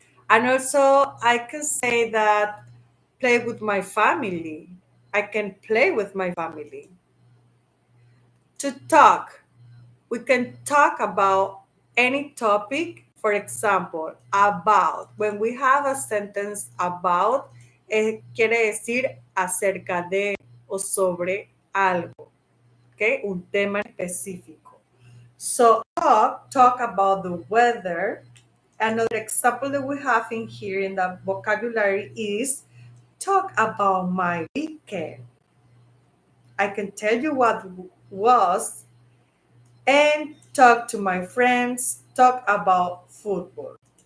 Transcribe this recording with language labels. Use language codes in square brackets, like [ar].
[en] And also, I can say that play with my family. I can play with my family. To talk, we can talk about any topic. For example, about. When we have a sentence about, [es] quiere decir acerca de o sobre algo, ¿ok? Un tema específico. [en] So talk about the weather. Another example that we have in here in the vocabulary is talk about my weekend. I can tell you what was and talk to my friends, talk about football.